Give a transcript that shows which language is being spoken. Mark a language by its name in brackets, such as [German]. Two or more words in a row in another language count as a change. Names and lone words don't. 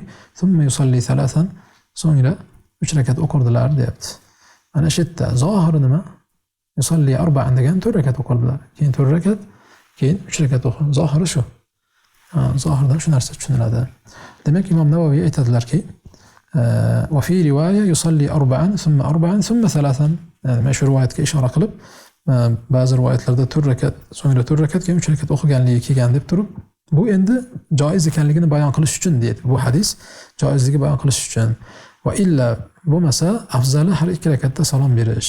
[Arabic] ثم يصلي ثلاثا, [Uzbek] so'ngra 3 rakat o'qirdilar deyapti. Mana shu yerda zohiri nima? [Arabic] يصلي أربعا [Uzbek] degan 4 rakat o'qirdilar. Keyin 4 rakat, keyin 3 rakat o'qirdi. Zohiri shu. Zohirdan shu narsa tushuniladi. Demak, Imom Navoiy aytadilarki, [Arabic] وفي رواية يصلي أربعا ثم ثلاثا. [Uzbek] Mana shu rivoyatga ishora qilib, ba'zi rivoyatlarda 4 rakat, so'ngra 4 rakat, keyin 3 rakat o'qiganligi kelgan deb turib, Bu endi joiz ekanligini bayon qilish uchun deydi. Bu hadis joizligi bayon qilish uchun. [Arabic] وإلا [Uzbek] bo'lmasa afzali har ikki rakatda salom berish.